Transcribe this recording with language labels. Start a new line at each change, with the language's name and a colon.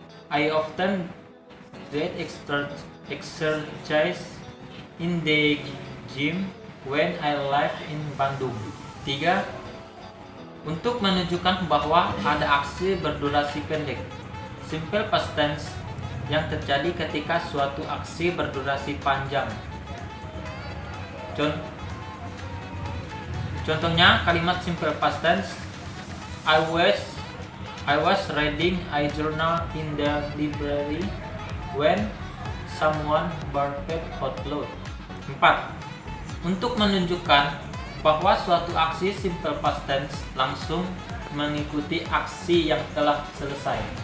English: I often get exercise in the gym when I live in Bandung. 3.
Indonesian: Untuk menunjukkan bahwa ada aksi berdurasi pendek. Simple past tense yang terjadi ketika suatu aksi berdurasi panjang. Contohnya kalimat simple past tense.
English: I was reading a journal in the library when someone barked out loud. 4.
Indonesian: Untuk menunjukkan bahwa suatu aksi simple past tense langsung mengikuti aksi yang telah selesai.